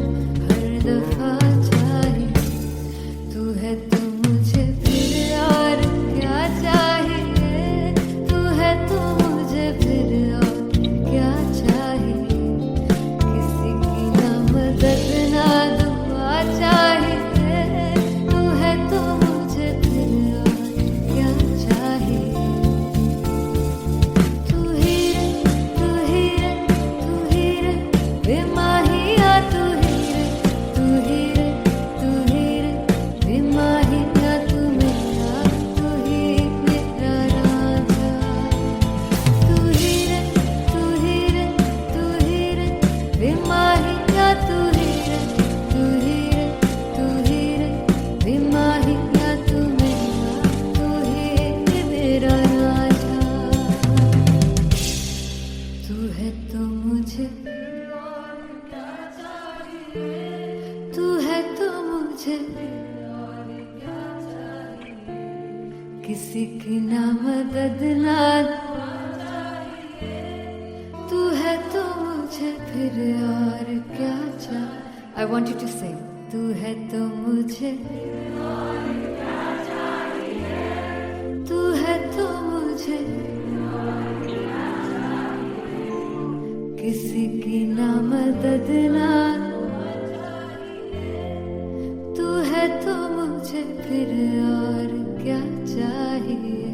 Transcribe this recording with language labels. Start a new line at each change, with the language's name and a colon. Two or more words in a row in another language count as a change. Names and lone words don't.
Hindi: हर दफा चाहिए, तू है तो मुझे फिर और क्या चाहिए, तू है तो मुझे फिर और क्या चाहिए, किसी की ना मदद ना दुआ चाहिए, तू है तो मुझे फिर और क्या चाहिए, तू ही रे तू ही रे तू ही रे बेमाहिया, तू ही रे तू ही रे तू ही रे बेमाहिया, तू मेरा राजा, तू ही रे तू ही रे तू ही रे बेमाहिया, तू ही रे तू ही रे तू ही रे बेमाहिया, तू ही मेरा राजा, तू है तो मुझे तू है तो मुझे किसी की ना मदद ना फिर और क्या चाह।
English: I want you to sing.
Hindi: तू है तो मुझे तू है तो मुझे किसी की ना मदद ना तू है तो मुझे फिर और क्या चाहिए।